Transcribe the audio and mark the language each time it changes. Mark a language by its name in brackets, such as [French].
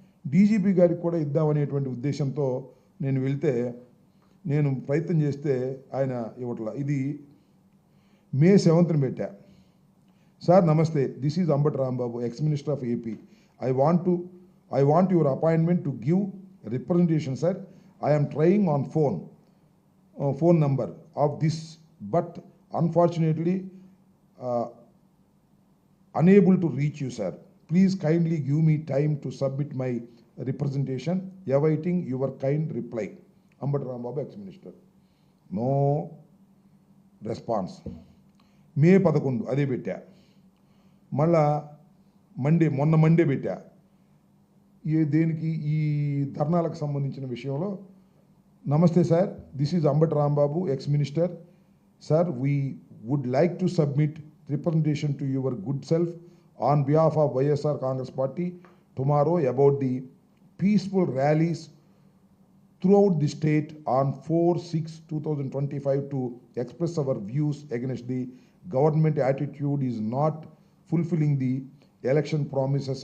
[Telugu] DGP గారికి కూడా ఇద్దామనేటువంటి ఉద్దేశంతో నేను వెళ్తే, నేను ప్రయత్నం చేస్తే ఆయన ఇవ్వట్లా. ఇది మే 7th పెట్టా. సార్ నమస్తే, [English] This is Ambati Rambabu, ex minister of AP. I want your appointment to give representation, sir. I am trying on phone number of this, but unfortunately unable to reach you, sir. Please kindly give me time to submit my representation. Awaiting your kind reply. Ambati Rambabu, ex-minister. No response. [Telugu] మే 11 అదే పెట్టా. మళ్ళా మొన్న Monday పెట్టా. దేనికి? ఈ ధర్నాలకు సంబంధించిన విషయంలో. నమస్తే sir, [English] This is Ambati Rambabu, ex minister. Sir, would like to submit representation to your good self on behalf of YSR Congress Party tomorrow about the peaceful rallies throughout the state on 4/6/2025 to express our views against the government attitude is not fulfilling the election promises.